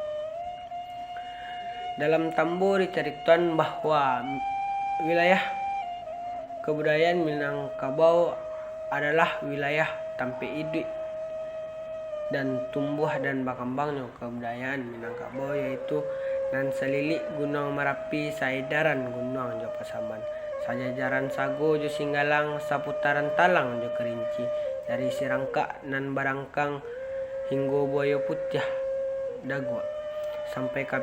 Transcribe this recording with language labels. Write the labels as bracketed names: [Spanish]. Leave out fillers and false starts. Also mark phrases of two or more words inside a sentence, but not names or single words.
[Indonesian] Dalam tambo diceritakan bahwa wilayah kebudayaan Minangkabau adalah wilayah tempat hidup dan tumbuh dan berkembangnya kebudayaan Minangkabau, yaitu [Minangkabau] nan selilik Gunung Merapi, saedaran Gunung Jo Pasaman, sajajaran Sago Jo Singgalang, seputaran Talang Jo Kerinci, dari Sirangka nan Barangkang hingga Buaya Putih Dagwa, sampai ke